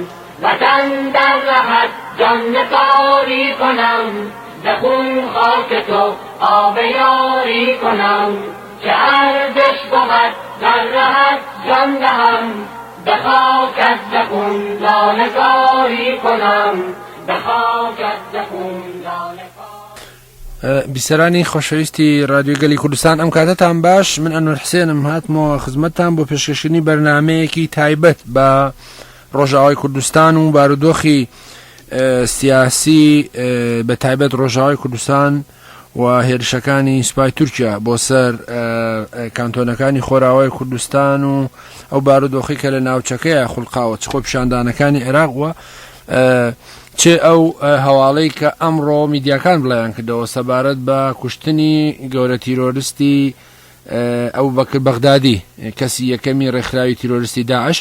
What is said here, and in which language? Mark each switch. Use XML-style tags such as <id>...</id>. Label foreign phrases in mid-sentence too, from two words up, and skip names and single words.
<fa>وطن در رهت جان نثاری کنم، به خون خاک تو آب یاری کنم. که ارزش بود در رهت جان دهم، به خاکت ز خون لاله کاری کنم، به خاکت ز خون لاله کاری.</fa> <ckb>بیسەرانی خۆشەویستی رادیۆ گەلی کوردستان، ئەم کاتتان باش. من ئەنوەر حسێنم، هاتمەوە خزمەتتان بۆ پێشکەشکردنی بەرنامەیەکی تایبەت بە ڕۆژاوای کوردستان و بارودۆخی سیاسی، بە تایبەت ڕۆژاوای کوردستان و هێرشەکانی سوپای تورکیا بۆ سەر کانتۆنەکانی خۆراوای کوردستان و ئەو بارودۆخی کە لە ناوچەکەیە خوڵقاوە، چ خۆ پیشاندانەکانی عێراق وە، چێ ئەو هەواڵەی کە ئەمڕۆ میدیاکان بڵیان کردەوە سەبارەت بە کوشتنی گەورە تیرۆریستی ئەو بەکر بەغدادی، کەسی یەکەمی ڕێکخراوی تیرۆریستی داعش.</ckb>